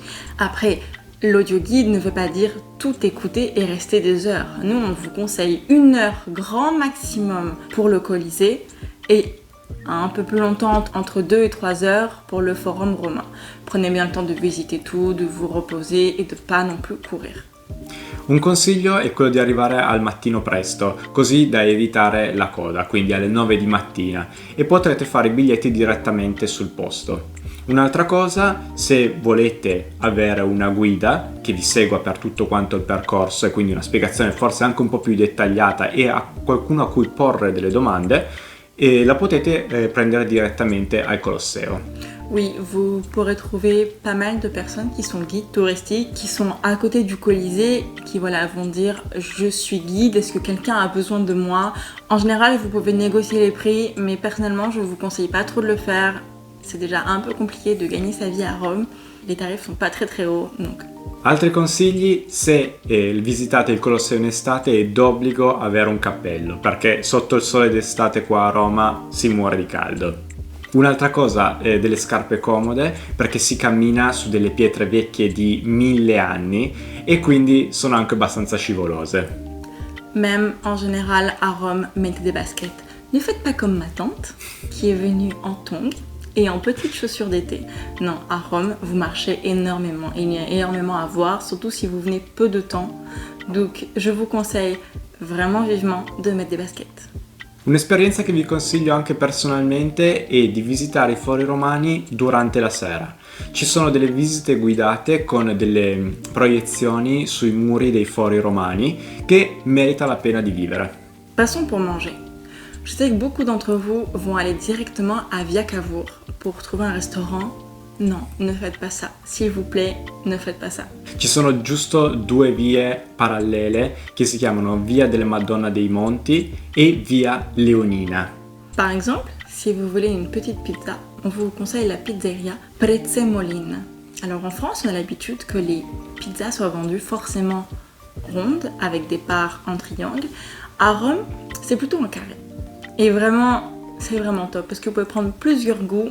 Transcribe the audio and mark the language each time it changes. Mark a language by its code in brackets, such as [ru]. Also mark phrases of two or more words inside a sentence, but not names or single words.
[fr] Après, l'audio guide ne veut pas dire tout écouter et rester des heures. Nous, on vous conseille 1 heure grand maximum pour le Colisée et un peu plus longtemps, entre 2 et 3 heures pour le forum romain. Prenez bien le temps de visiter tout, de vous reposer et de pas non plus courir. [it] Un consiglio è quello di arrivare al mattino presto, così da evitare la coda, quindi alle 9 di mattina, e potrete fare i biglietti direttamente sul posto. Un'altra cosa, se volete avere una guida che vi segua per tutto quanto il percorso e quindi una spiegazione forse anche un po' più dettagliata e a qualcuno a cui porre delle domande, la potete prendere direttamente al Colosseo. [fr] Oui, vous pourrez trouver pas mal de personnes qui sont guides touristiques, qui sont à côté du Colisée, qui vont dire « je suis guide, est-ce que quelqu'un a besoin de moi ?» En général, vous pouvez négocier les prix, mais personnellement, je ne vous conseille pas trop de le faire. C'est déjà un peu compliqué de gagner sa vie à Rome. Les tarifs sont pas très hauts, donc... [it] Altri consigli: se visitate il Colosseo in estate è d'obbligo avere un cappello, perché sotto il sole d'estate qua a Roma si muore di caldo. Un'altra cosa, delle scarpe comode, perché si cammina su delle pietre vecchie di 1000 anni e quindi sono anche abbastanza scivolose. [fr] Même en général à Rome, mettez des baskets. Ne faites pas comme ma tante, qui est venue en tongs et en petites chaussures d'été. Non, à Rome, vous marchez énormément. Il y a énormément à voir, surtout si vous venez peu de temps. Donc, je vous conseille vraiment vivement de mettre des baskets. [it] Un'esperienza che vi consiglio anche personalmente è di visitare i fori romani durante la sera. Ci sono delle visite guidate con delle proiezioni sui muri dei fori romani che merita la pena di vivere. [fr] Passons pour manger. Je sais que beaucoup d'entre vous vont aller directement à Via Cavour pour trouver un restaurant. Non, ne faites pas ça. S'il vous plaît, ne faites pas ça. [it] Ci sono giusto 2 vie parallele che si chiamano Via della Madonna dei Monti e Via Leonina. [fr] Par exemple, si vous voulez une petite pizza, on vous conseille la pizzeria Prezzemolin. Alors en France, on a l'habitude que les pizzas soient vendues forcément rondes avec des parts en triangle. À Rome, c'est plutôt en carré. Et vraiment, c'est vraiment top parce que vous pouvez prendre plusieurs goûts.